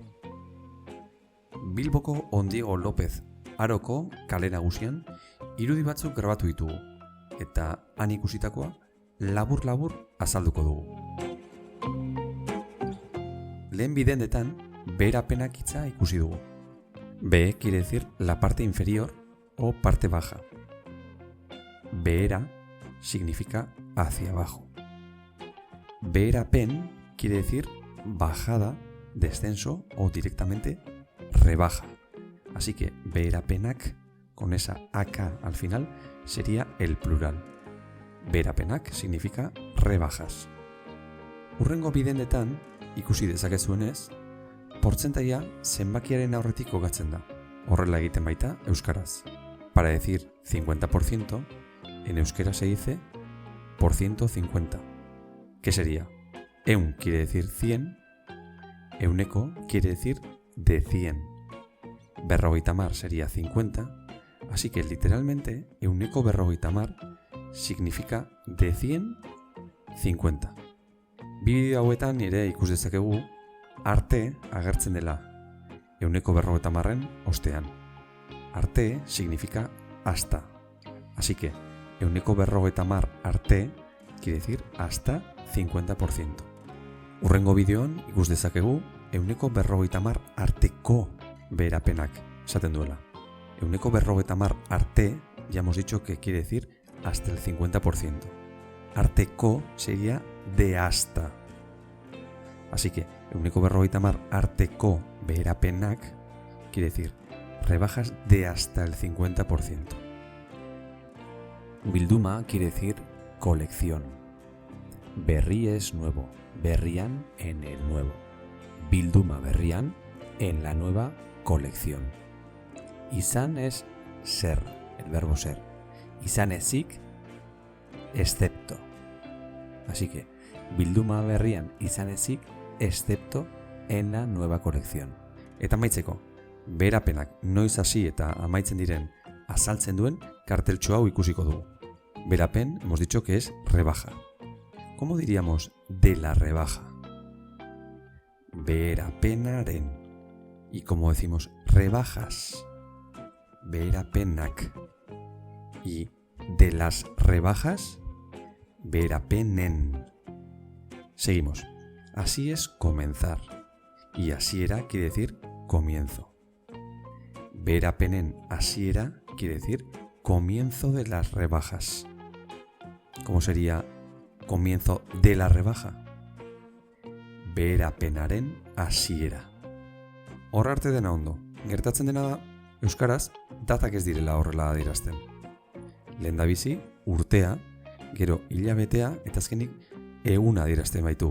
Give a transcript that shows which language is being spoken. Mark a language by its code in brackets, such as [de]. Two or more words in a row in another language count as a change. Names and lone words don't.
[eu] Bilboko Ondiego López Aroko kale nagusian irudi batzuk grabatu ditugu eta han ikusitakoa labur-labur azalduko dugu. Lehen bidendetan beherapenak hitza ikusi dugu. [es] Be quiere decir la parte inferior o parte baja. Behera significa hacia abajo. Beherapen quiere decir bajada, descenso o directamente rebaja. Así que beherapenak con esa AK al final sería el plural. Beherapenak significa rebajas. [eu] Hurrengo bidendetan ikusi dezakezuenez, portzentaia zenbakiaren aurretik kokatzen da. Horrela egiten baita euskaraz. [es] Para decir 50%, en euskera se dice por 150. ¿Qué sería? Eun quiere decir 100, euneko quiere decir de 100. [eu] Berrogeita hamar [es] sería 50, así que literalmente [eu] euneko berrogeita hamar [es] significa de 100, 50. [eu] Bideo hauetan ere ikus dezakegu arte agertzen dela euneko berrogeita hamarren ostean. [es] Arte significa hasta, así que [eu] euneko berrogeita hamar arte [es] quiere decir hasta 50%. [eu] Hurrengo bideoan ikus dezakegu euneko berrogeita hamar arteko beherapenak esaten duela. Euneko berrogeita hamar arte [es] ya hemos dicho que quiere decir hasta el 50%. Arteko sería de hasta. Así que [eu] euneko berrogeita hamar arteko beherapenak [es] quiere decir rebajas de hasta el 50%. Bilduma quiere decir colección. Berri es nuevo, berrian en el nuevo. [eu] Bilduma berrian [es] en la nueva colección. Izan es ser, el verbo ser. [eu] Izan ezik, [es] excepto. Así que [eu] bilduma berrian izan ezik, [es] excepto en la nueva colección. [eu] Eta amaitzeko, beherapenak noiz hasi eta amaitzen diren azaltzen duen karteltxo hau ikusiko dugu. [es] Beherapen hemos dicho que es rebaja. ¿Cómo diríamos de la rebaja? [eu] Beherapenaren. [es] Y como decimos rebajas, beherapenak. Y de las rebajas, beherapenen. Seguimos. Así es comenzar. Y hasiera quiere decir comienzo. [eu] Beherapenen hasiera [es] quiere decir comienzo de las rebajas. ¿Cómo sería comienzo de la rebaja? [eu] Beherapenaren hasiera. Hor arte dena ondo. Gertatzen dena da, euskaraz datak ez direla horrela adierazten. Lehendabizi, urtea, gero hilabetea eta azkenik eguna adierazten baitugu.